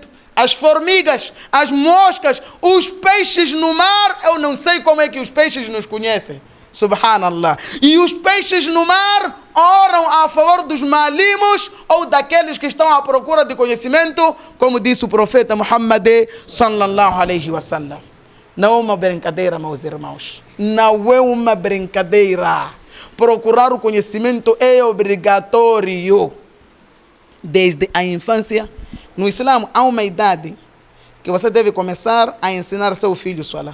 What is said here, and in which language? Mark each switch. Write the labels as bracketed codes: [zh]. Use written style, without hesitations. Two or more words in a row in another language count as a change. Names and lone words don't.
[pt] As formigas, as moscas, os peixes no mar, eu não sei como é que os peixes nos conhecem. Subhanallah. E os peixes no mar oram a favor dos malimos ou daqueles que estão à procura de conhecimento, como disse o profeta Muhammad [ar] صلى الله عليه وسلم. [pt] Não é uma brincadeira, meus irmãos. Não é uma brincadeira. Procurar o conhecimento é obrigatório. Desde a infância, no Islã há uma idade que você deve começar a ensinar seu filho Salah.